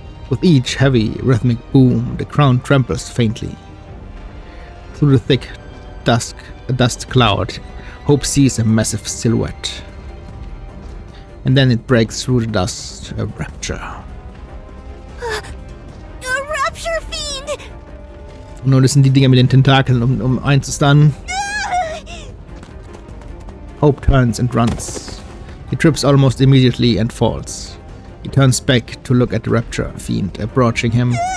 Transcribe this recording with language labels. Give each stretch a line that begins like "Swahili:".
English: With each heavy, rhythmic boom, the ground trembles faintly. Through the thick dust cloud, Hope sees a massive silhouette. And then it breaks through the dust, a rapture. A Rapture Fiend!
German: Nur das sind die Dinger mit den Tentakeln, um einzustunnen.
English: Hope turns and runs. He trips almost immediately and falls. He turns back to look at the Rapture Fiend approaching him.